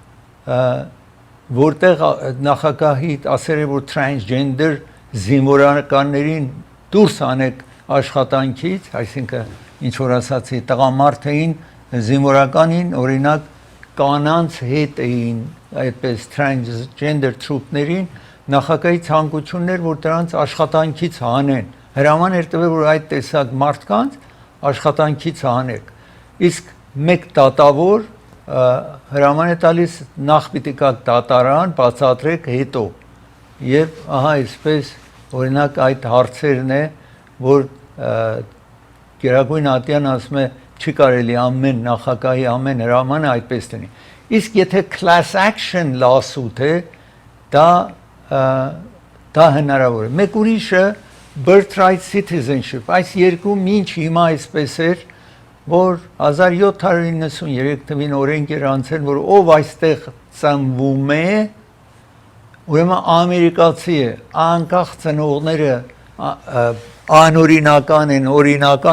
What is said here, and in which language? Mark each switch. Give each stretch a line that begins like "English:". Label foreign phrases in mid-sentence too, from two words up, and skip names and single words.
Armenian: որտեղ նախագահի ասել է, որ transgender զինվորականներին դուրս անեք աշխատանքից, այսինքն ինչ որ ասացի, տղամարդային զինվորականին, օրինակ կանանց հետ էին այդպես
English: transgender troops-
Armenian: ներին նախագահի ցանկություններ, որ դրանց աշխատանքից հանեն։ Հրաման էր տվել, որ այդ տեսակ մարդկանց աշխատանքից հանեք։ Իսկ մեկ դատավոր հրաման է տալիս նախ պիտի կաք դատարան, բացատրեք հետո։ Եվ ահա այսպես օրինակ այդ հարցերն է, որ Գերագույն Ատյանը ասում է չի կարելի ամեն նախագահի ամեն հրամանը այդպես լինի։ Իսկ եթե
English: class action lawsuit
Armenian: է, դա հնարավոր է։ Մեկ ուրիշը
English: birthright citizenship,
Armenian: այս երկու մինչ հիմա այսպես էր, որ 1793 թվին օրենք էր անցել, որ ով այստեղ ծնվում է, ուրեմն ամերիկացի է, անկախ ծնողները անօրինական են, օրինական